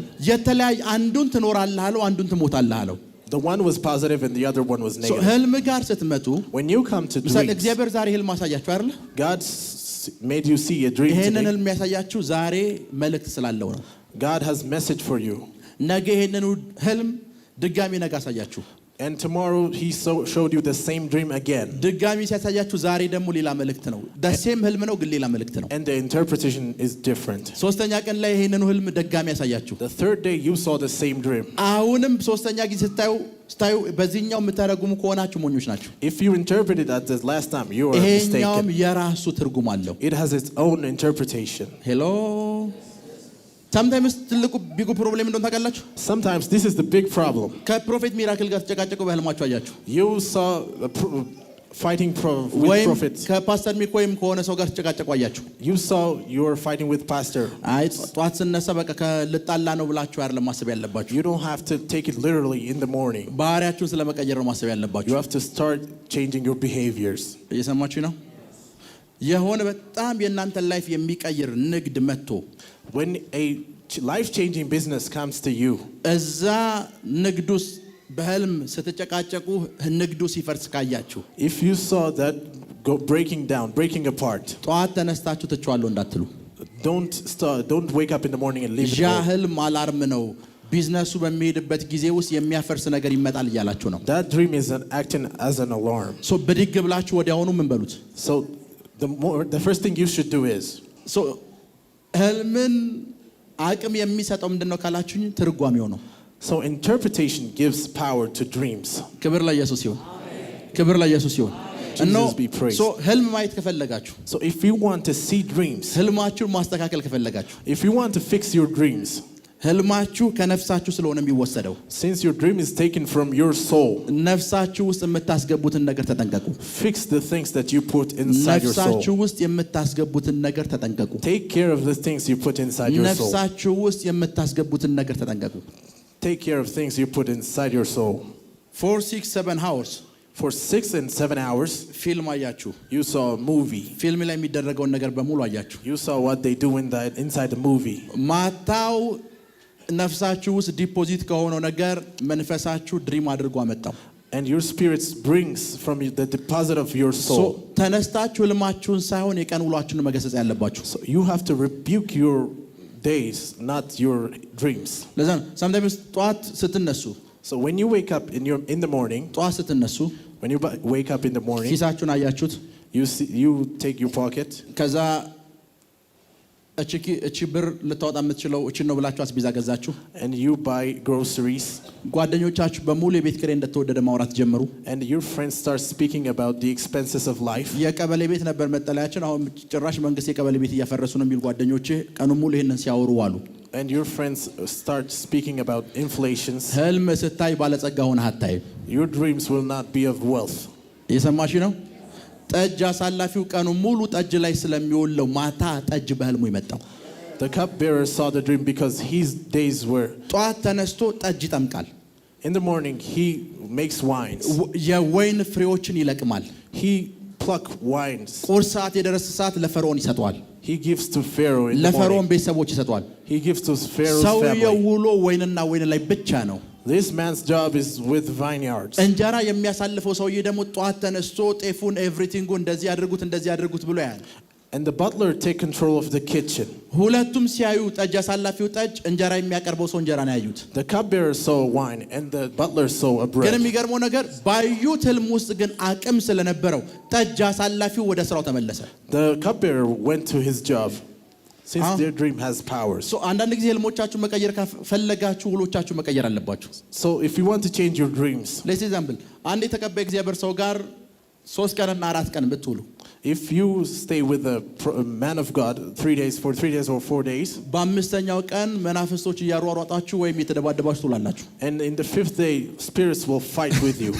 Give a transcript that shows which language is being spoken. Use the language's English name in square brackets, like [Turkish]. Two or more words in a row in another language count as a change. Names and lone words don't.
[Amharic] የተለያየ አንዱን ትኖራለህ አለው፣ አንዱን ትሞታለህ አለው። [English] the one was positive and the other one was negative. [Amharic] ህልም ጋር ስትመጡ [English] When you come to [Amharic] ምሳሌ [English] dreams, [Amharic] እግዚአብሔር ዛሬ ህልም አሳያችሁ አይደል? [English] God made you see a dream [Amharic] ይሄንን [English] today. [Amharic] ህልም ያሳያችሁ ዛሬ መልእክት ስላለው ነው። [English] God has message for you. [Amharic] ነገ ይሄንን ህልም ድጋሚ ነገ አሳያችሁ። [English] And tomorrow he showed you the same dream again. [Amharic] ድጋሚ ሲያሳያችሁ ዛሬ ደግሞ ሌላ መልእክት ነው። [English] the same [Amharic] ህልም ነው ግን ሌላ መልእክት ነው። [English] And the interpretation is different. [Amharic] ሶስተኛ ቀን ላይ ይሄንን ህልም ድጋሚ ያሳያችሁ። [English] The third day you saw the same dream. [Amharic] አሁንም ሶስተኛ ጊዜ ስታዩ በዚህኛው የምታረጉሙ ከሆናችሁ ሞኞች ናችሁ። [English] If you interpreted that the last time, you are [Amharic] ይሄኛውም [English] mistaken. [Amharic] የራሱ ትርጉም አለው። [English] It has its own interpretation. [Amharic] ሄሎ sometimes ትልቁ [English] big problem [Amharic] እንደሆነ ታውቃላችሁ? [English] Sometimes this is the big problem. [Amharic] ከፕሮፌት ሚራክል ጋር ተጨቃጨቁ በህልማችሁ አያችሁ። [English] You saw fighting with [Amharic] ወይም [English] prophets. [Amharic] ከፓስተር ሚክ ወይም ከሆነ ሰው ጋር ተጨቃጨቁ አያችሁ። [English] You saw you were fighting with pastor. [Amharic] አይ ጧት ስነሳ በቃ ከልጣላ ነው ብላችሁ አይደለም ማሰብ ያለባችሁ። [English] You don't have to take it literally in the morning. [Amharic] ባህሪያችሁን ስለመቀየር ነው ማሰብ ያለባችሁ። [English] You have to start changing your behaviors. [Amharic] እየሰማችሁ ነው? የሆነ በጣም የእናንተን ላይፍ የሚቀይር ንግድ መጥቶ [English] When a life-changing business comes to you, [Amharic] እዛ ንግዱስ በህልም ስትጨቃጨቁ ንግዱ ሲፈርስ ካያችሁ [English] if you saw that breaking apart, [Amharic] ጧት ተነስታችሁ ትችዋለሁ እንዳትሉ። [English] don't wake up in the morning and leave it [Amharic] ያ [English] all. [Amharic] ህልም አላርም ነው። ቢዝነሱ በሚሄድበት ጊዜ ውስጥ የሚያፈርስ ነገር ይመጣል እያላችሁ ነው። [English] That dream is acting as an alarm. [Amharic] ሶ ብድግ ብላችሁ ወዲያውኑ ምን በሉት? [English] So the first thing you should do is, [Amharic] ሶ ህልምን አቅም የሚሰጠው ምንድነው ካላችሁኝ ትርጓሜው ነው። [English] so interpretation gives power to dreams. [Amharic] ክብር ለኢየሱስ ይሁን። ክብር ለኢየሱስ ይሁን። [English] Jesus be praised. [Amharic] ሶ ህልም ማየት ከፈለጋችሁ [English] So if you want to see dreams, [Amharic] ህልማችሁን ማስተካከል ከፈለጋችሁ [English] if you want to fix your dreams, [Amharic] ህልማችሁ ከነፍሳችሁ ስለሆነ የሚወሰደው [English] since your dream is taken from your soul, [Amharic] ነፍሳችሁ ውስጥ የምታስገቡትን ነገር ተጠንቀቁ። [English] fix the things that you put inside your [Amharic] ነፍሳችሁ [English] soul. [Amharic] ውስጥ የምታስገቡትን ነገር ተጠንቀቁ። [English] Take care of the things you put inside your soul. [Amharic] ነፍሳችሁ ውስጥ የምታስገቡትን ነገር ተጠንቀቁ። [English] Take care of things you put inside your soul. 4 6 7 hours For 6 and 7 hours, [Amharic] ፊልም አያችሁ። [English] you saw a movie. [Amharic] ፊልም ላይ የሚደረገውን ነገር በሙሉ አያችሁ። [English] You saw what they do inside the movie. [Amharic] ማታው ነፍሳችሁ ውስጥ ዲፖዚት ከሆነው ነገር መንፈሳችሁ ድሪም አድርጎ አመጣው። [English] And your spirits brings from the deposit of your [Amharic] ሶ [English] soul. [Amharic] ተነስታችሁ ህልማችሁን ሳይሆን የቀን ውሏችሁን መገሰጽ ያለባችሁ። [English] So you have to rebuke your days, not your dreams. [Amharic] ለዛ ነው sometimes ጧት ስትነሱ [English] So when you wake up in the morning, [Amharic] ጧት ስትነሱ [English] when you wake up in the morning, [Amharic] ኪሳችሁን አያችሁት። [English] you take your pocket, [Amharic] ከዛ እቺ ብር ልታወጣ የምትችለው እቺ ነው ብላችሁ አስቤዛ ገዛችሁ። [English] and you buy groceries, [Amharic] ጓደኞቻችሁ በሙሉ የቤት ኪራይ እንደተወደደ ማውራት ጀመሩ። [English] and your friends start speaking about the expenses of life. [Amharic] የቀበሌ ቤት ነበር መጠለያችን፣ አሁን ጭራሽ መንግስት የቀበሌ ቤት እያፈረሱ ነው የሚል ጓደኞቼ ቀኑን ሙሉ ይሄንን ሲያወሩ ዋሉ። [English] And your friends start speaking about inflations. [Amharic] ህልም ስታይ ባለጸጋ ሆነህ አታይም። [English] Your dreams will not be of wealth. [Amharic] እየሰማሽ ነው? ጠጅ አሳላፊው ቀኑን ሙሉ ጠጅ ላይ ስለሚውለው ማታ ጠጅ በህልሙ ይመጣው። [English] The cupbearer saw the dream because his days were. [Amharic] ጧት ተነስቶ ጠጅ ይጠምቃል። [English] In the morning he makes wines. [Amharic] የወይን ፍሬዎችን ይለቅማል። [English] He pluck wines. [Amharic] ቁርስ ሰዓት የደረሰ ሰዓት ለፈርዖን ይሰጠዋል። [English] He gives to Pharaoh in the [Amharic] ለፈርዖን [English] morning. [Amharic] ቤተሰቦች ይሰጠዋል። [English] He gives to Pharaoh's [Amharic] ሰውየው [English] family. [Amharic] ውሎ ወይንና ወይን ላይ ብቻ ነው። [English] This man's job is with vineyards. [Amharic] እንጀራ የሚያሳልፈው ሰውዬ ደግሞ ጧት ተነስቶ ጤፉን ኤቭሪቲንጉ እንደዚህ ያድርጉት ብሎ ያያል። [English] And the butler take control of the kitchen. [Amharic] ሁለቱም ሲያዩ ጠጅ አሳላፊው ጠጅ፣ እንጀራ የሚያቀርበው ሰው እንጀራ ነው ያዩት። [English] The cupbearer saw wine and the butler saw a [Amharic] ግን [English] bread. [Amharic] የሚገርመው ነገር ባዩት ህልም ውስጥ ግን አቅም ስለነበረው ጠጅ አሳላፊው ወደ ስራው ተመለሰ። [English] The cupbearer went to his job. Since their dream has powers. [Amharic] ሶ አንዳንድ ጊዜ ህልሞቻችሁ መቀየር ከፈለጋችሁ ውሎቻችሁ መቀየር አለባችሁ። [English] So if you want to change your dreams, [Amharic] ለዚህ ኤግዛምፕል አንድ የተቀባይ እግዚአብሔር ሰው ጋር 3 ቀንና 4 ቀን ብትውሉ [English] if you stay with a man of God 3 days or 4 days, [Amharic] በአምስተኛው ቀን መናፍስቶች እያሯሯጣችሁ ወይም የተደባደባችሁ ትውላላችሁ። [English] and in the 5th day spirits will fight with you.